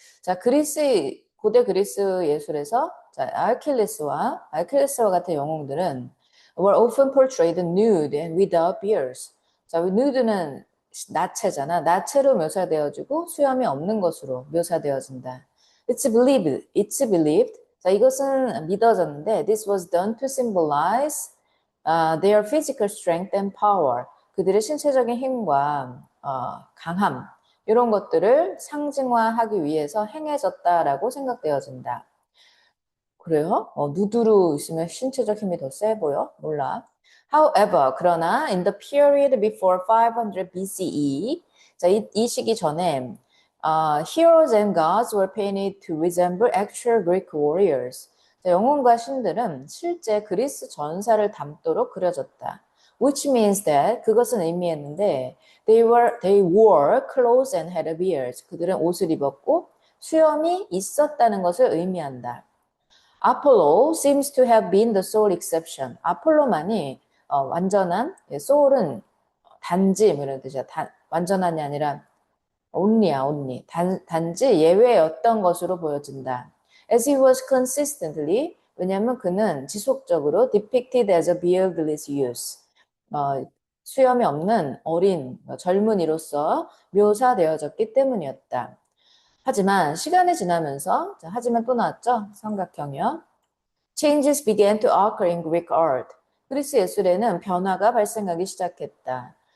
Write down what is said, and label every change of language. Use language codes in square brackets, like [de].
[ko] 자, 고대 그리스 예술에서, 자, 아킬레스와 같은 영웅들은 [en] were often portrayed nude and without beards. [ko] 자, nude는 나체잖아. 나체로 묘사되어지고 수염이 없는 것으로 묘사되어진다. [en] It's believed. [ko] 자, 이것은 믿어졌는데, [en] this was done to symbolize their physical strength and power. [ko] 그들의 신체적인 힘과 강함 이런 것들을 상징화하기 위해서 행해졌다라고 생각되어진다. 그래요? 누드로 있으면 신체적 힘이 더 세 보여? 몰라. [en] However, [ko] 그러나 [en] in the period before 500 BCE, [ko] 자, 이 시기 전에 [en] heroes and gods were painted to resemble actual Greek warriors. [ko] 자, 영웅과 신들은 실제 그리스 전사를 닮도록 그려졌다. [en] Which means that [ko] 그것은 의미했는데 [en] they wore clothes and had beards. [ko] 그들은 옷을 입었고 수염이 있었다는 것을 의미한다. [en] Apollo seems to have been the sole exception. [ko] 아폴로만이 완전한 soul은 단지 뭐 이런 뜻이야. 완전한이 아니라 only. 단지 예외였던 것으로 보여진다. [en] As he was consistently, [ko] 왜냐하면 그는 지속적으로 [en] depicted as a beardless youth. [ko] 수염이 없는 어린 젊은이로서 묘사되어졌기 때문이었다. 하지만 시간이 지나면서 하지만 또 나왔죠? 삼각형이요. [en] Changes began to occur in Greek art. [ko] 그리스 예술에는 변화가 발생하기 시작했다.